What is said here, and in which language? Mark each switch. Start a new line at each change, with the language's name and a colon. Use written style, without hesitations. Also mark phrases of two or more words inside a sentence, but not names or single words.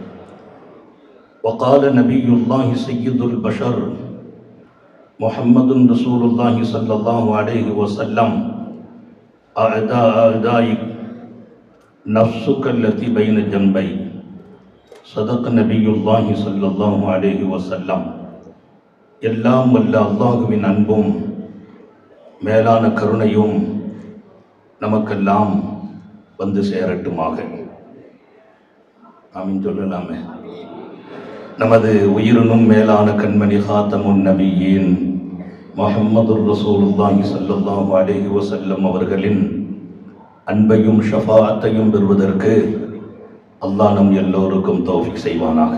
Arabic: وقال نبي الله سيد البشر محمد رسول الله صلى الله عليه وسلم أعدائك نفسك التي بين جنبي. صدق نبي الله صلى الله عليه وسلم.
Tamil: எல்லாம் வல்ல அல்லாஹுவின் அன்பும் மேலான கருணையும் நமக்கெல்லாம் வந்து சேரட்டுமாக. ஆமீன் சொல்லலாமே. நமது உயிரினும் மேலான கண்மணி காத்தமுன் நபியின் முஹம்மது
Arabic: رسول الله صلى الله عليه وسلم
Tamil: அவர்களின் அன்பையும் ஷஃபாஅத்தையும் பெறுவதற்கு அல்லாஹ் நம் எல்லோருக்கும் தௌஃபீக் செய்வானாக.